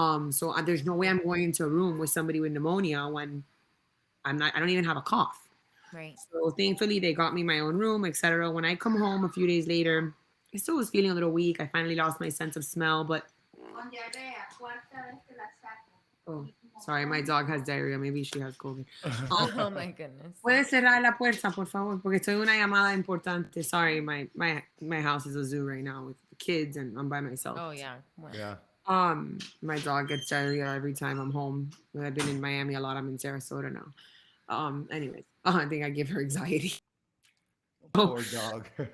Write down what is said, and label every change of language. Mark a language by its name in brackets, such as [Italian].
[English] So there's no way I'm going into a room with somebody with pneumonia when I don't even have a cough. Right. So thankfully they got me my own room, etc. When I come home a few days later, I still was feeling a little weak. I finally lost my sense of smell, but oh, sorry, my dog has diarrhea. Maybe she has COVID. Oh my goodness. [Spanish] Puedes cerrar la puerta, por favor, porque estoy en una llamada importante. [English] Sorry, my house is a zoo right now with the kids, and I'm by myself. Oh yeah. Well, Yeah. My dog gets diarrhea every time I'm home. I've been in Miami a lot. I'm in Sarasota now. Anyways, I think I give her anxiety. Poor dog.